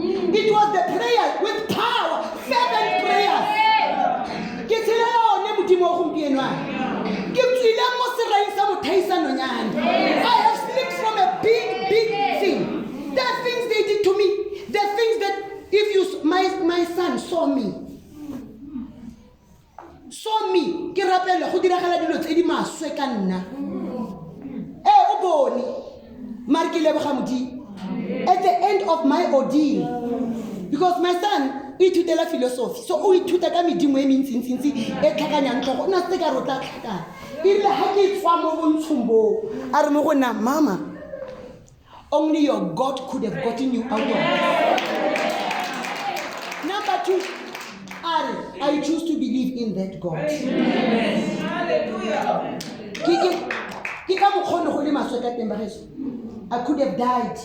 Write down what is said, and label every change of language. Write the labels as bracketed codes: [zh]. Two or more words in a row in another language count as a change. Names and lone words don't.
[en] It was the prayer with power, fervent prayers. I have slipped from a big thing. There are things they did to me. There are things that if you, my son saw me, [tn] ke rapela go diragala dilo tse di maswe ka nna o bone mara ke leboga modimo [en] at the end of my ordeal, because my son [tn] ithutela philosophy, so o ithuta ka medimo e mentsintsi e tlhakanyang tlhogo o na se ka rotla tlhakana ile ha ke tswa mo bontshombo a re mo go nna mama, [en] only your God could have gotten you out of this. Number 2, I choose to believe in that God. I could have died.